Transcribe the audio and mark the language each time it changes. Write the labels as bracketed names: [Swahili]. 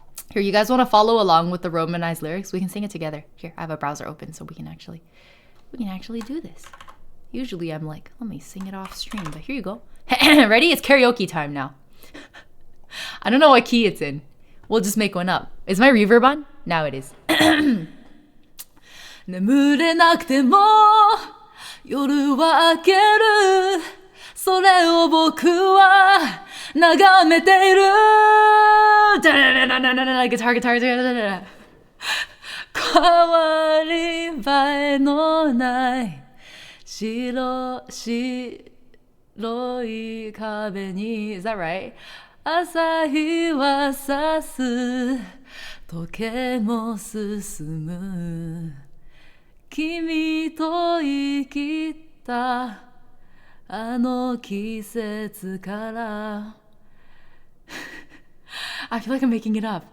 [English] Here, you guys want to follow along with the Romanized lyrics? We can sing it together. Here, I have a browser open so we can actually do this. Usually I'm like, let me sing it off stream, but here you go. Ready? It's karaoke time now. I don't know what key it's in. We'll just make one up. Is my reverb on? Now it is. [Japanese] 眠れなくても夜は明けるそれを僕は眺めている Guitar 変わり映えのない白い壁に [English] Is that right? [Japanese] 朝日は差す時計も進む君と生きたあの季節から [English] I feel like I'm making it up.